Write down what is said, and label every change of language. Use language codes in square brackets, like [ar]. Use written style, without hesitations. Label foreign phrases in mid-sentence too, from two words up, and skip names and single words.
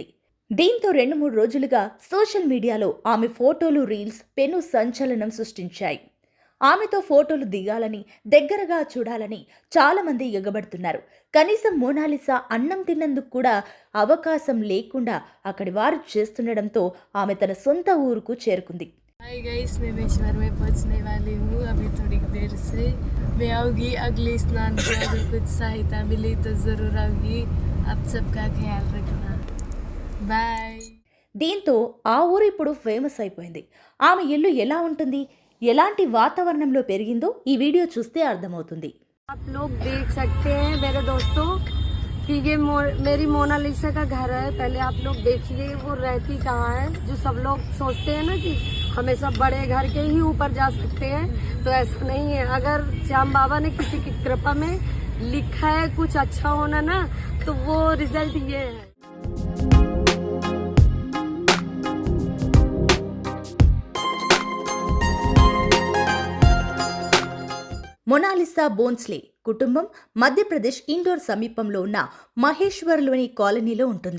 [te] దీంతో 2-3 రోజులుగా సోషల్ మీడియాలో ఆమె ఫోటోలు, రీల్స్ పెను సంచలనం సృష్టించాయి. ఆమెతో ఫోటోలు దిగాలని, దగ్గరగా చూడాలని చాలామంది ఎగబడుతున్నారు. కనీసం మోనాలిసా అన్నం తిన్నందుకు కూడా అవకాశం లేకుండా అక్కడి వారు చేస్తుండడంతో ఆమె తన సొంత ఊరుకు చేరుకుంది. [en] hi guys, [hi] मैं महेश्वर में पहुंचने वाली हूँ अभी थोड़ी देर से। मैं आऊँगी अगले स्नान को, अगर कुछ सहायता मिली तो ज़रूर आऊँगी। आप सबका ख्याल रखना, बाय। [te] దీంతో ఆ ఊరు ఇప్పుడు ఫేమస్ అయిపోయింది. ఆమె ఇల్లు ఎలా ఉంటుంది, ఎలాంటి వాతావరణంలో పెరిగిందో ఈ వీడియో చూస్తే అర్థమవుతుంది. [hi] आप लोग देख सकते हैं मेरे दोस्तों कि ये मेरी मोनालिसा का घर है। पहले आप लोग देखिए वो रहती कहाँ है। जो सब लोग सोचते हैं ना कि हमें सब बड़े घर के ही ऊपर जा सकते हैं, तो ऐसा नहीं है। अगर श्याम बाबा ने किसी की कृपा में लिखा है कुछ अच्छा होना ना, तो वो रिजल्ट ये है। [te] మొనాలిసా బోన్స్లే కుటుంబం మధ్యప్రదేశ్ ఇండోర్ సమీపంలో ఉన్న మహేశ్వర్లోని కాలనీలో ఉంటుంది.